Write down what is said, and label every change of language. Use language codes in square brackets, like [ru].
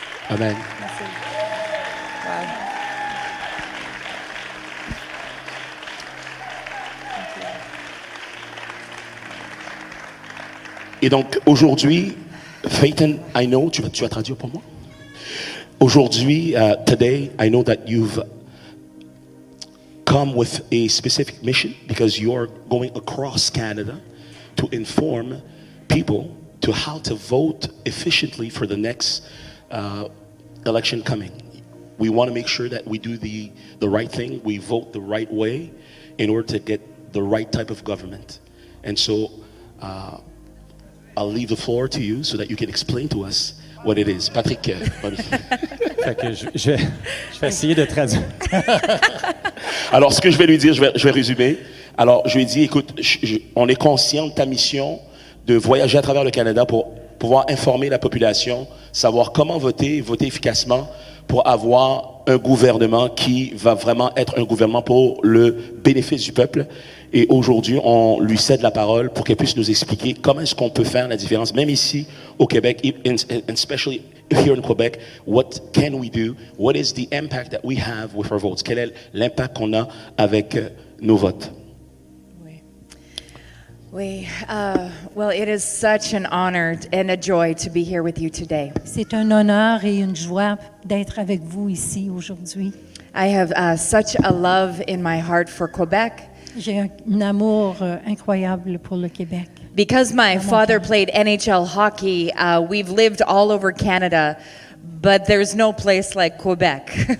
[en] Amen. [fr] Merci. Wow. Et donc, aujourd'hui, Phaeton, [en] I know, [fr] tu vas traduire pour moi? Aujourd'hui, [en] today, I know that you've come with a specific mission because you're going across Canada to inform people to how to vote efficiently for the next election coming. We want to make sure that we do the right thing, we vote the right way in order to get the right type of government. And so, I'll leave the floor to you so that you can explain to us what it is. Patrick. [fr] Fait que je vais essayer de traduire. Alors, ce que je vais lui dire, je vais résumer. Alors, je lui ai dit, écoute, on est conscient de ta mission de voyager à travers le Canada pour pouvoir informer la population, savoir comment voter efficacement pour avoir un gouvernement qui va vraiment être un gouvernement pour le bénéfice du peuple. Et aujourd'hui, on lui cède la parole pour qu'elle puisse nous expliquer comment est-ce qu'on peut faire la différence, même ici au Québec, [en] and especially here in Quebec, what can we do? What is the impact that we have with our votes? [fr] Quel est l'impact qu'on a avec nos votes? Oui. [en] Well, it is such an honor and a joy to be here with you today. [fr] C'est un honneur et une joie d'être avec vous ici aujourd'hui. [en] I have such a love in my heart for Quebec. [fr] J'ai un amour incroyable pour le Québec. [en] Because my father played NHL hockey, we've lived all over Canada, but there's no place like Quebec.